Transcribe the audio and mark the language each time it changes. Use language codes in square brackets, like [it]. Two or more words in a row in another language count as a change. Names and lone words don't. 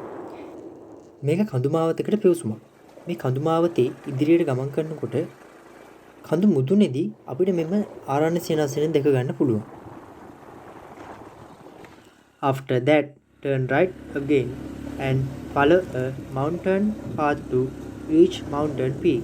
[si] මේක කඳුමාවතකට පිවිසුමක්. මේ කඳුමාවතේ ඉදිරියට ගමන් කරනකොට කඳු මුදුනේදී අපිට මෙම ආරණ්‍ය සේනාසනය දැක ගන්න පුළුවන්. [en] After that, turn right again and follow a mountain path to reach mountain peak.